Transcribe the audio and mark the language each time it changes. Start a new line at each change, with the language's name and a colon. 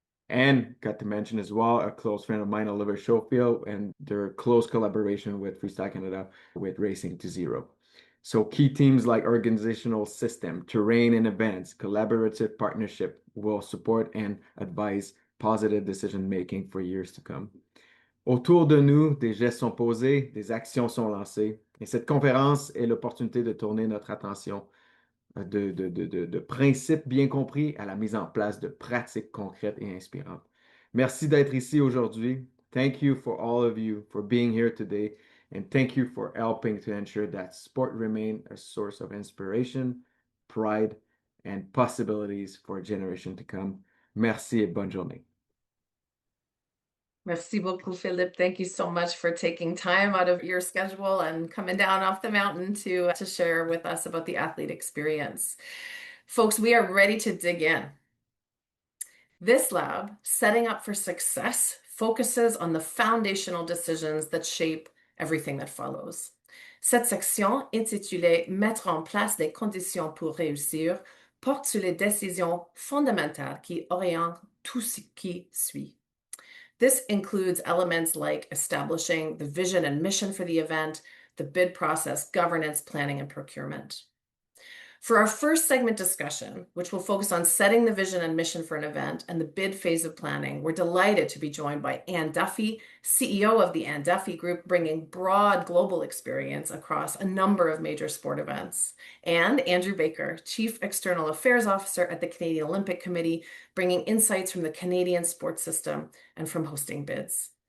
English: And got to mention as well a close friend of mine, Oliver Schofield, and their close collaboration with Freestyle Canada with Racing to Zero. So key themes like organizational system, terrain and events, collaborative partnership will support and advise positive decision making for years to come.
French: Autour de nous, des gestes sont posés, des actions sont lancées. Et cette conférence est l'opportunité de tourner notre attention de principes bien compris à la mise en place de pratiques concrètes et inspirantes. Merci d'être ici aujourd'hui.
English: Thank you for all of you for being here today, and thank you for helping to ensure that sport remain a source of inspiration, pride, and possibilities for a generation to come.
French: Merci et bonne journée. Merci beaucoup, Philippe.
English: Thank you so much for taking time out of your schedule and coming down off the mountain to share with us about the athlete experience. Folks, we are ready to dig in. This lab, Setting Up for Success focuses on the foundational decisions that shape everything that follows.
French: Cette section, intitulée Mettre en place des conditions pour réussir, porte sur les décisions fondamentales qui orientent tout ce qui suit.
English: This includes elements like establishing the vision and mission for the event, the bid process, governance, planning, and procurement. For our first segment discussion, which will focus on setting the vision and mission for an event and the bid phase of planning, we're delighted to be joined by Anne Duffy, CEO of the Anne Duffy Group, bringing broad global experience across a number of major sport events, and Andrew Baker, Chief External Affairs Officer at the Canadian Olympic Committee, bringing insights from the Canadian sports system and from hosting bids.